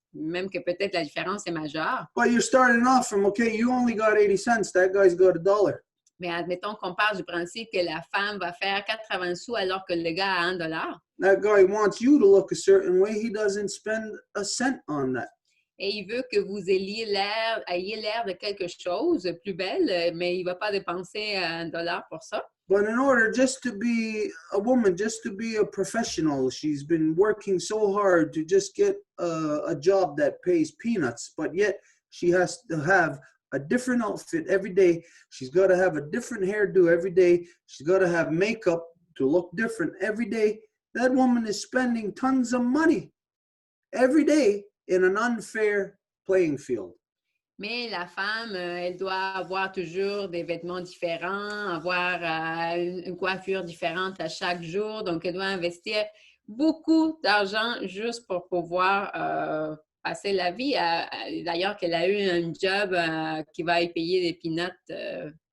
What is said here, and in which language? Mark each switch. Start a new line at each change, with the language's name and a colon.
French: même que peut-être la différence est majeure.
English: But you're starting off from, okay, you only got 80 cents, that guy's got $1.
French: Mais admettons qu'on part du principe que la femme va faire 80 sous alors que le gars a $1.
English: That guy wants you to look a certain way. He doesn't spend a cent on that.
French: Et il veut que vous ayez l'air de quelque chose de plus belle, mais il ne va pas dépenser $1 pour ça.
English: But in order just to be a woman, just to be a professional, she's been working so hard to just get a job that pays peanuts, but yet she has to have a different outfit every day. She's got to have a different hairdo every day. She's got to have makeup to look different every day. That woman is spending tons of money every day in an unfair playing field.
French: Mais la femme, elle doit avoir toujours des vêtements différents, avoir une coiffure différente à chaque jour. Donc, elle doit investir beaucoup d'argent juste pour pouvoir passer la vie. D'ailleurs, qu'elle a eu un job qui va y payer des peanuts.